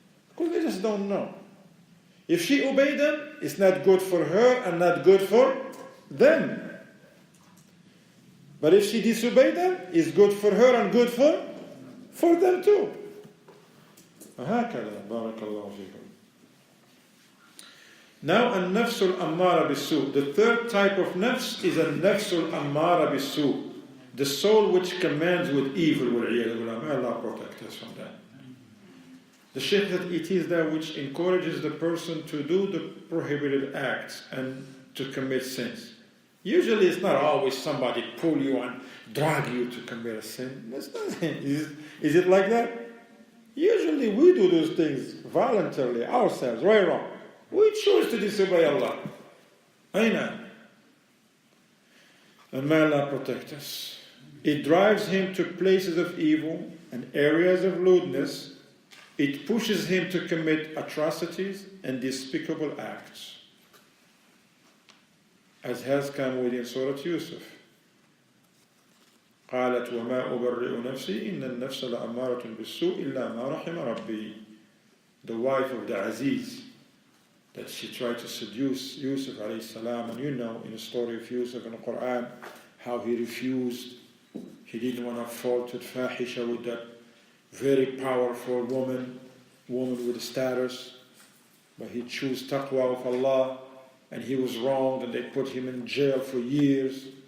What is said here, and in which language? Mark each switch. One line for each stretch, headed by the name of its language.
English: Because they just don't know. If she obeyed them, it's not good for her and not good for them. But if she disobeyed them, it's good for her and good for them too.
Arabic: وهكذا بارك الله فيكم.
English: Now,
Arabic: النفس الأمارة بالسوء.
English: The third type of nafs is
Arabic: النفس الأمارة بالسوء.
English: The soul which commands with evil.
Arabic: والعياذ بالله.
English: May Allah protect us from that. The Shaykh said it is that which encourages the person to do the prohibited acts and to commit sins. Usually it's not always somebody pull you and drag you to commit a sin. That's not, is it like that? Usually we do those things voluntarily, ourselves, right or wrong. We choose to disobey Allah. Aina. And may Allah protect us. It drives him to places of evil and areas of lewdness. It pushes him to commit atrocities and despicable acts. As has come within Surah Yusuf.
Arabic: قالت وما أبرئ نفسي إن النفس لأمارة بالسوء إلا ما رحم ربي.
English: The wife of the Aziz, that she tried to seduce Yusuf alayhi salam, and you know in the story of Yusuf in the Quran how he refused. He didn't want to fall to fahisha with that very powerful woman with status, but he chose taqwa of Allah, and he was wrong, and they put him in jail for years.